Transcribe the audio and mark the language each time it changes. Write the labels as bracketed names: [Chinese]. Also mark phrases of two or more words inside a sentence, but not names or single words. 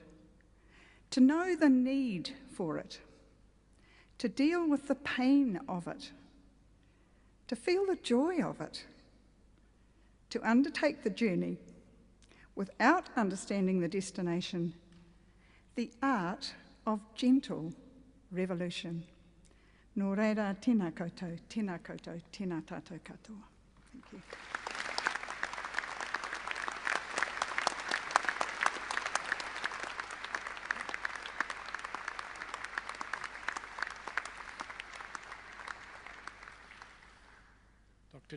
[English] To know the need for it, to deal with the pain of it, to feel the joy of it, to undertake the journey without understanding the destination, the art of gentle revolution. [Māori] Nō reira, tēnā koutou, tēnā koutou, tēnā tātou katoa. [English] Thank you. Dr.